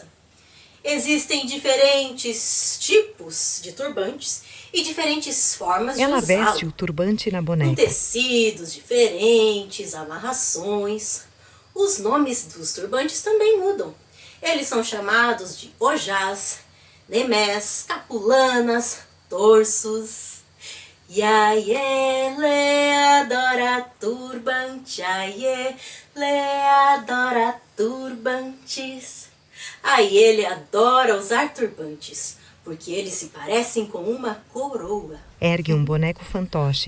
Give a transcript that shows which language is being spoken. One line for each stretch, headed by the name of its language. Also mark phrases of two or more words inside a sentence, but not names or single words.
Portuguese: Existem diferentes tipos de turbantes e diferentes formas de Ela usá-lo. veste o turbante na Com boneca. tecidos diferentes, amarrações. Os nomes dos turbantes também mudam. Eles são chamados de ojás, nemés, capulanas, torsos. E Aiele adora turbante, Aiele adora turbantes. Aiele adora usar turbantes, porque eles se parecem com uma coroa. Ergue um boneco fantoche.